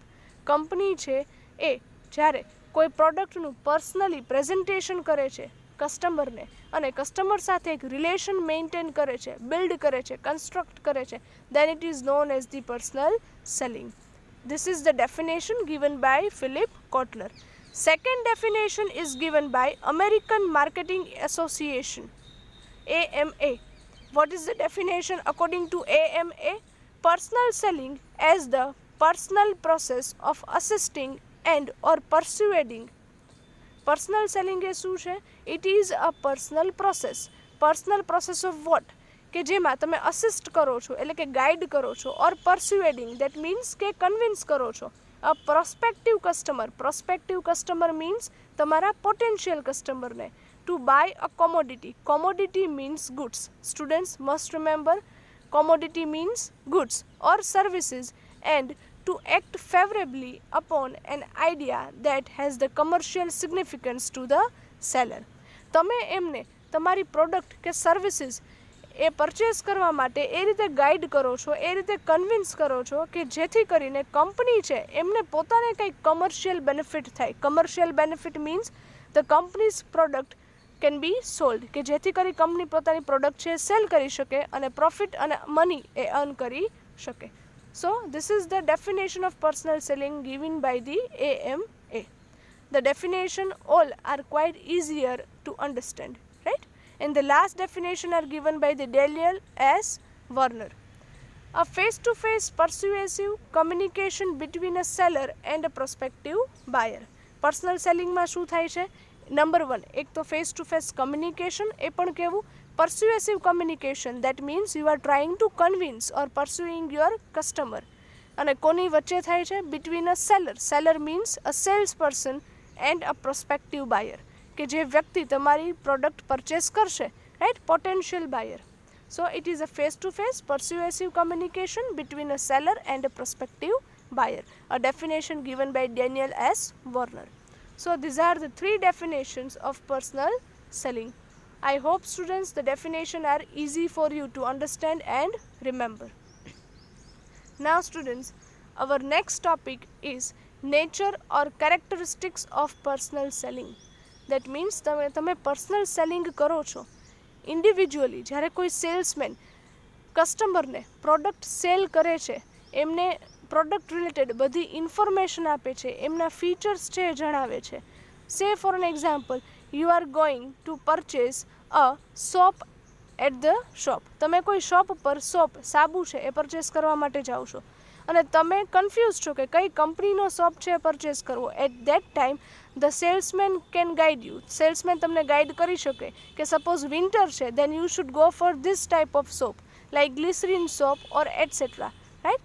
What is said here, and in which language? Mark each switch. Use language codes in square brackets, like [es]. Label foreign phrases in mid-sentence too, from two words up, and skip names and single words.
[gu] કંપની છે એ જ્યારે કોઈ પ્રોડક્ટનું [en] personally presentation [gu] કરે છે કસ્ટમરને અને કસ્ટમર સાથે એક [en] relation maintain [gu] કરે છે, બિલ્ડ કરે છે, કન્સ્ટ્રક્ટ કરે છે, [en] then it is known as the personal selling. This is the definition given by Philip Kotler. Second definition is given by American Marketing Association, AMA. What is the definition according to AMA? Personal selling as the personal process of assisting and or persuading. Personal selling [gu] એ શું છે? [en] It is a personal process. Personal process of what? [gu] કે જેમાં તમે અસિસ્ટ કરો છો એટલે કે ગાઈડ કરો છો, [en] or persuading that means [gu] કે કન્વિન્સ કરો છો [en] a prospective customer. prospective customer means [gu] તમારા પોટેન્શિયલ કસ્ટમરને [en] to buy a commodity. commodity means goods. students must remember, commodity means goods or services and to act favorably upon an idea that has the commercial significance to the seller. [gu] તમે એમને તમારી પ્રોડક્ટ કે સર્વિસીસ એ પરચેસ કરવા માટે એ રીતે ગાઈડ કરો છો, એ રીતે કન્વિન્સ કરો છો કે જેથી કરીને કંપની છે એમને પોતાને કંઈક [en] commercial benefit [gu] થાય. [en] commercial benefit means the company's product can be sold, [gu] કે જેથી કરી કંપની પોતાની પ્રોડક્ટ છે સેલ કરી શકે અને પ્રોફિટ અને મની એ અર્ન કરી શકે. [en] So this is the definition of personal selling given by the AMA. The definition all are quite easier to understand, right? And the last definition are given by the Daniel S. Werner. A face-to-face persuasive communication between a seller and a prospective buyer. Personal selling [gu] માં શું થાય છે? નંબર 1, એક તો [en] face to face communication, [gu] એ પણ કેવું? [en] persuasive communication, that means you are trying to convince or pursuing your customer. [gu] અને કોની વચ્ચે થાય છે? [en] between a seller. Seller means a salesperson and a prospective buyer, [gu] કે જે વ્યક્તિ તમારી પ્રોડક્ટ પરચેસ કરશે, [en] right? potential buyer. So it is a face to face persuasive communication between a seller and a prospective buyer. A definition given by Daniel S. Werner. So these are the 3 definitions of personal selling. I hope students the definition are easy for you to understand and remember. Now students, our next topic is nature or characteristics of personal selling. That means તમે personal selling [gu] કરો છો [en] ઇન્ડિવિજ્યુઅલી. [gu] જ્યારે કોઈ સેલ્સમેન કસ્ટમરને પ્રોડક્ટ સેલ કરે છે, એમને [en] product related [gu] બધી ઇન્ફોર્મેશન આપે છે, એમના ફીચર્સ છે એ જણાવે છે. [en] say for an example, you are going to purchase a soap at the shop. [gu] તમે કોઈ શોપ પર સોપ, સાબુ છે એ પરચેસ કરવા માટે જાઓ છો અને તમે કન્ફ્યુઝ છો કે કઈ કંપનીનો સોપ છે એ પરચેસ કરવો. [en] at that time the salesman can guide you. [gu] સેલ્સમેન તમને ગાઈડ કરી શકે કે [en] suppose winter છે, then you should go for this type of soap like glycerine soap or etcetera, right?